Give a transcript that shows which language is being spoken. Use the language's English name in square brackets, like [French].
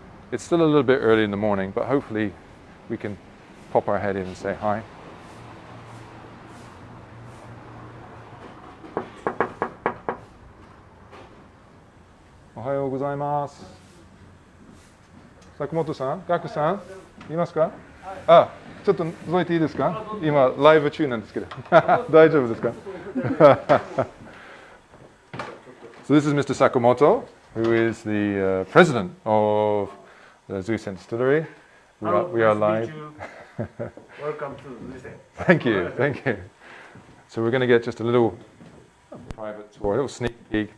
[English] It's still a little bit early in the morning, but hopefully we can pop our head in and say hi. [Japanese] Ohayou gozaimasu. Sakamoto-san, Gaku-san, いますか? あ、ちょっと覗いていいですか?今ライブ中なんですけど。大丈夫ですか? [English] So this is Mr. Sakamoto, who is the president of the Zuisen Distillery. We are live. Welcome to Zuisen. Thank you, thank you. So we're going to get just a little private tour, a little sneak peek.